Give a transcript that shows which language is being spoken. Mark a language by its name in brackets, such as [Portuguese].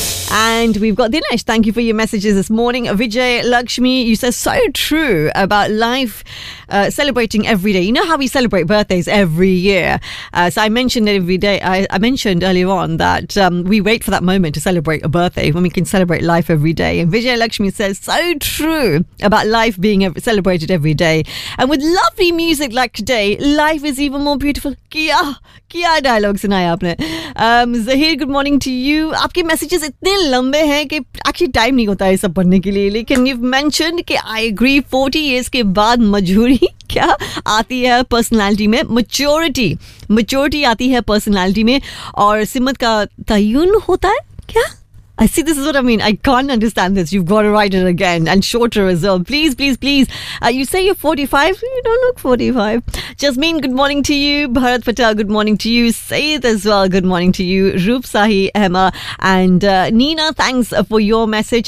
[English] And we've got Dinesh. Thank you for your messages this morning. Vijay Lakshmi, you said so true about life, celebrating every day. You know how we celebrate birthdays every year. So I mentioned it every day. I mentioned earlier on that we wait for that moment to celebrate a birthday when we can celebrate life every day. And Vijay Lakshmi says so true about life being celebrated every day. And with lovely music like today, life is even more beautiful. [Hindi] क्या, क्या dialogue सुनाए आपने. [English] Zaheer, good morning to you. [Hindi] आपके messages इतने लंबे हैं कि actually time नहीं होता है सब पढ़ने के लिए. लेकिन [English] you've mentioned [Hindi] कि [English] I agree 40 years [Hindi] के बाद मझूरी क्या आती है personality में. Maturity आती है personality में. और सिमत का तयुन होता है क्या? [English] I see, this is what I mean. I can't understand this. You've got to write it again and shorter as well. Please, please, please. You say you're 45. You don't look 45. Jasmine, good morning to you. Bharat Patel, good morning to you. Sayed as well, good morning to you. Roop Sahi, Emma and Nina, thanks for your message.